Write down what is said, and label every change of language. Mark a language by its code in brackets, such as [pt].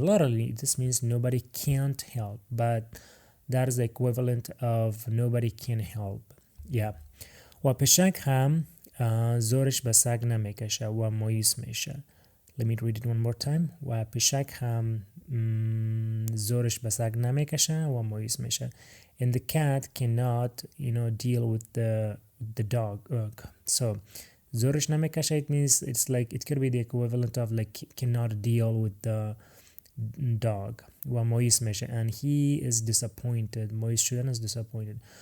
[en] Literally this means nobody can't help, but that is the equivalent of nobody can help. [fa] و پشک هم زورش به سگ نمیکشه و مایوس میشه. [en] Let me read it one more time. [fa] و پشک هم زورش به سگ نمیکشه و مایوس میشه. [en] And the cat cannot, deal with the dog. So [fa] زورش نمیکشه, [en] it means it could be the equivalent of cannot deal with the dog. [fa] و مایوس میشه [en] and he is disappointed. [fa] مایوس شدن [en] is disappointed.